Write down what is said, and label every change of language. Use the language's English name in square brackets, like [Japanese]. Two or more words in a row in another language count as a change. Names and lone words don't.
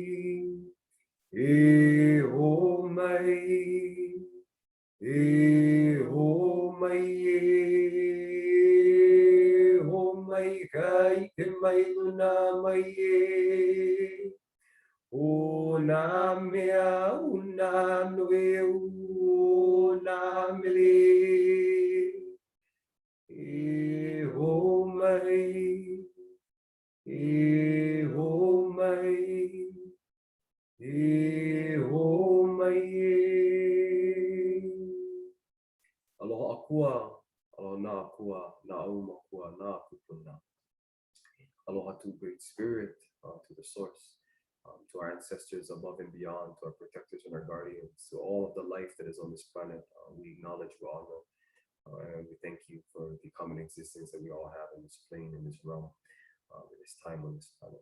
[Hawaiian] e ho mai e ho mai e ho mai kai ke mai luna mai e o na mea o na no e o na mele e ho mai e ho mai e ho mai Aloha akua, aloha na akua, na auma akua, na kupuna. [English] Aloha to Great Spirit, to the source, to our ancestors above and beyond, to our protectors and our guardians, to all of the life that is on this planet. We acknowledge, we honor, and we thank you for the common existence that we all have in this plane, in this realm, in this time on this planet.